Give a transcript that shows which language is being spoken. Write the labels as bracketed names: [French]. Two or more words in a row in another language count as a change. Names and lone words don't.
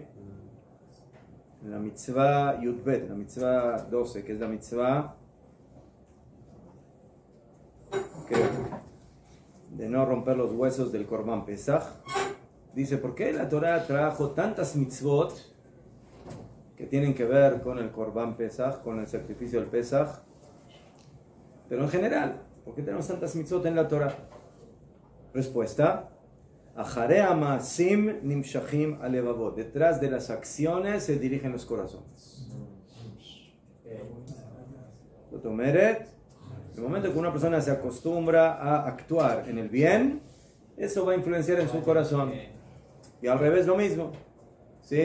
[Spanish] En la [Hebrew] מצוה י"ב, [Spanish] la mitzvah 12, que es la mitzvah de no romper los huesos del [Hebrew] קרבן פסח, [Spanish] dice, ¿por qué la Torah trajo tantas mitzvot que tienen que ver con el [Hebrew] קרבן פסח, [Spanish] con el sacrificio del Pesach? Pero en general, ¿por qué tenemos tantas mitzvot en la Torah? Respuesta: [Hebrew] אחרי המעשים נמשכים הלבבות. [Spanish] Detrás de las acciones se dirigen los corazones. El momento que una persona se acostumbra a actuar en el bien, eso va a influenciar en su corazón. Y al revés lo mismo. ¿Sí?